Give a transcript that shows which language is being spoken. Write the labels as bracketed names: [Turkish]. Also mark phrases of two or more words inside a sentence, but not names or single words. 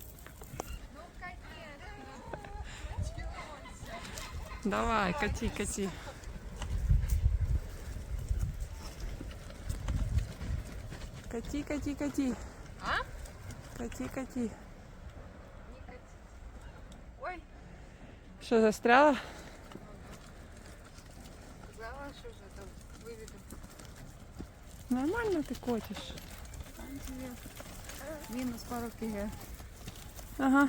[Russian] Давай, кати, кати. Кати, кати, кати. А? Кати, кати. Не кати. Ой, Что, застряла? сказала, что же там выведу. Нормально ты котишь. Там тебе минус пару кг. Ага.